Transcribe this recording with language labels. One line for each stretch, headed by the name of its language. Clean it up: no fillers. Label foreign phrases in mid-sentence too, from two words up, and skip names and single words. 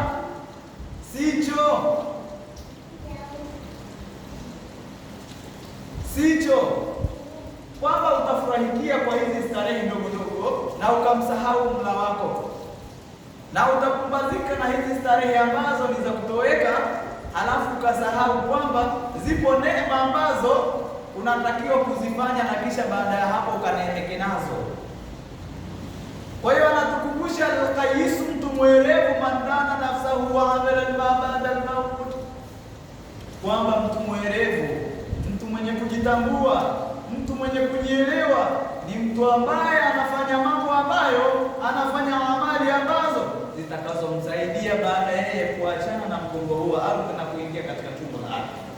Swahili: sicho, kwamba utafurahikia kwa hizi starehe ndogo ndogo na ukamsahau Mola wako, na utapumbazika na hizi starehe ambazo ni za kutoweka, halafu ukasahau kwamba zipo neema ambazo unatakiwa kuzifanya na kisha baada ya hapo ukaneemeke nazo. Kwa hiyo anatukumbusha al-qais, mtu mwelevu,
Arabic: من دان نفسه وعمل لما بعد الموت,
Swahili: kwamba mtu mwelevu, mtu mwenye kujitambua, mtu mwenye kujielewa ni mtu ambaye anafanya mambo ambayo, anafanya amali ambazo zitakazomsaidia baada yeye kuachana na mgongo huu wa ardhi na kuingia katika tumbo la ardhi.